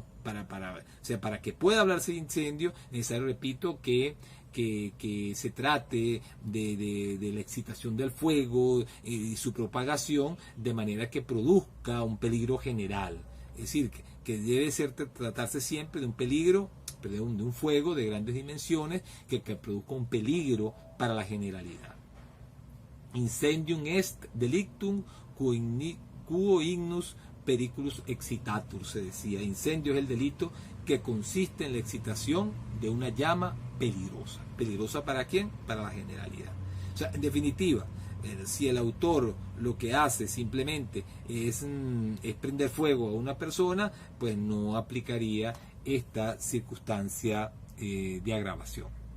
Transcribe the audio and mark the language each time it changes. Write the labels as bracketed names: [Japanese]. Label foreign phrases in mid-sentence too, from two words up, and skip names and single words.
[Spanish] O sea, para que pueda hablarse de incendio, necesario, repito, que se trate de la excitación del fuego y su propagación de manera que produzca un peligro general. Es decir, que debe tratarse siempre de un peligro, de un fuego de grandes dimensiones que produzca un peligro para la generalidad. [Latin] Incendium est delictum quo ignus periculus excitatur, [Spanish] se decía. Incendio es el delito que consiste en la excitación de una llama peligrosa. ¿Peligrosa para quién? Para la generalidad. O O sea, en definitiva, si el autor lo que hace simplemente es prender fuego a una persona, pues no aplicaría esta circunstancia de agravación.